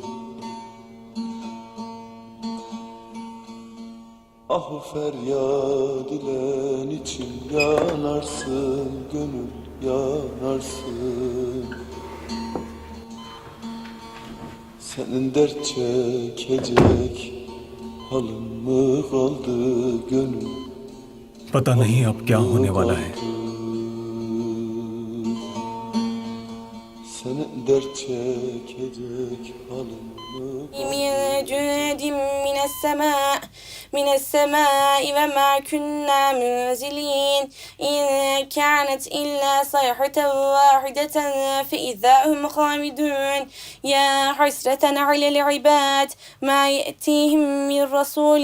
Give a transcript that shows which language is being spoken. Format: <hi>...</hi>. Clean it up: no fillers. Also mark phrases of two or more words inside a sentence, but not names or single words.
<tr>Ah feryat dilen için yanarsın gönül yanarsın. Senin dert çekecek halın mı kaldı gönül?</tr> <hi>पता नहीं अब क्या होने वाला है।</hi> <tr>Senin dert çekecek halın mı kaldı?</tr> <ar>من جند من السماء وما كنا منزلين إن كانت إلا صيحة واحدة فإذا هم خامدون يا حسرة على العباد ما يأتيهم من رسول</ar>